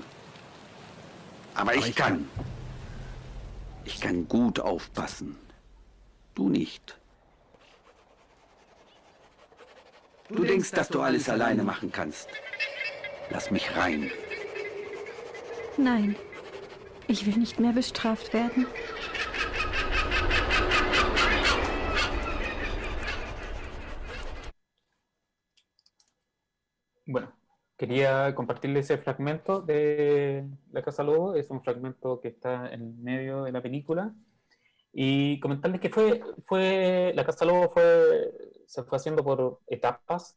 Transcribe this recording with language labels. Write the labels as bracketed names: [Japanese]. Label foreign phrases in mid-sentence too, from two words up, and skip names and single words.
[German] Aber ich kann. Ich kann gut aufpassen. Du nicht. Du denkst, dass du alles alleine machen kannst. Lass mich rein. Nein, ich will nicht mehr bestraft werden. [Spanish] Bueno, quería compartirles ese fragmento de La Casa Lobo. Es un fragmento que está en medio de la película. Y comentarles que La Casa Lobo se fue haciendo por etapas.